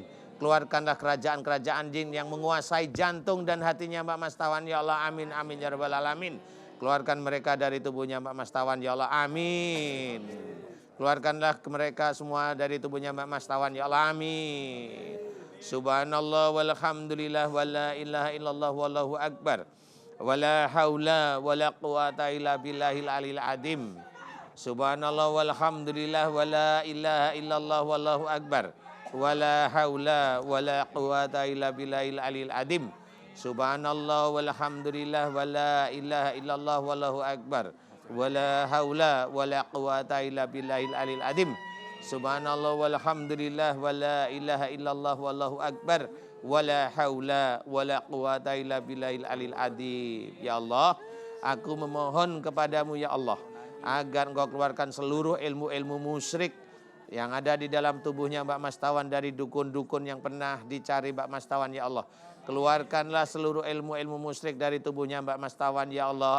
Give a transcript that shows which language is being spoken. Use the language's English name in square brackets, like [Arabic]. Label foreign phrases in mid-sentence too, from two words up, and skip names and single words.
[Indonesian] Keluarkanlah kerajaan-kerajaan jin yang menguasai jantung dan hatinya Mbak Mastawan [Arabic] يا الله, آمين، آمين يا رب العالمين. [Indonesian] Keluarkan mereka dari tubuhnya Mbak Mastawan [Arabic] يا الله، آمين. [Indonesian] Keluarkanlah mereka semua dari tubuhnya Mbak Mastawan [Arabic] يا الله، آمين. سبحان الله والحمد لله ولا إله إلا الله والله أكبر. ولا حول ولا قوة إلا بالله العلي العظيم. سبحان الله والحمد لله ولا إله إلا الله والله أكبر. ولا حول ولا قوة إلا بالله العلي العظيم. سبحان الله والحمد لله ولا إله إلا الله والله أكبر. ولا حول ولا قوة إلا بالله العلي العظيم. سبحان الله والحمد لله ولا إله إلا الله والله أكبر. ولا حول ولا قوة إلا بالله العلي العظيم. يا الله, [Indonesian] aku memohon kepadamu [Arabic] يا الله, [Indonesian] agar engkau keluarkan seluruh ilmu-ilmu musyrik yang ada di dalam tubuhnya Mbak Mas Tawan dari dukun-dukun yang pernah dicari Mbak Mas Tawan [Arabic] يا الله. [Indonesian] Keluarkanlah seluruh ilmu-ilmu musyrik dari tubuhnya Mbak Mas Tawan [Arabic] يا الله.